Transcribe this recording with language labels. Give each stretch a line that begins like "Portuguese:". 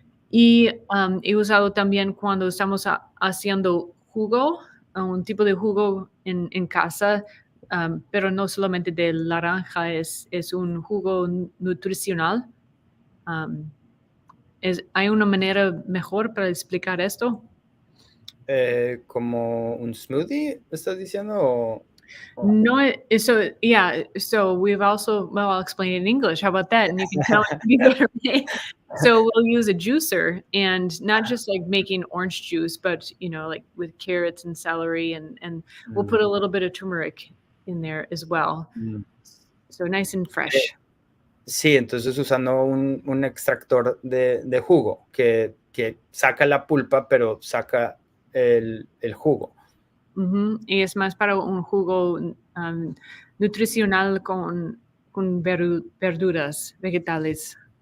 Spanish: Y he usado también cuando estamos haciendo jugo, un tipo de jugo en casa, pero no solamente de naranja, es un jugo nutricional. ¿Hay una manera mejor para explicar esto? ¿Como un smoothie, estás diciendo?
English: No, so we've also, well, I'll explain it in English. How about that? And you can tell me better. So we'll use a juicer, and not just like making orange juice, but like with carrots and celery, and we'll put a little bit of turmeric in there as well. So nice and fresh.
Spanish: Sí, entonces usando un extractor de jugo que saca la pulpa, pero saca el jugo. Y es más para un jugo nutricional con verduras, vegetales.